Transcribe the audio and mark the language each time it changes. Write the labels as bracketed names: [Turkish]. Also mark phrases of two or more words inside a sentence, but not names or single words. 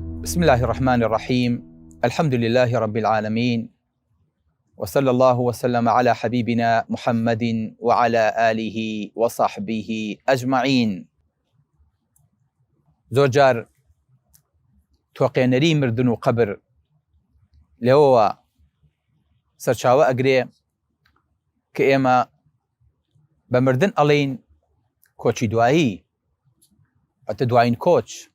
[Arabic] بسم الله الرحمن الرحيم. الحمد لله رب العالمين، وصلى الله وسلم على حبيبنا محمد وعلى آله وصحبه أجمعين. [Central Kurdish] زۆر جار تۆقێنەری مردن و قبر لەوەوە سەرچاوە ئەگرێ کە ئێمە بە مردن ئەڵێین کۆچی دوایی، ئەتە دوایین کۆچ.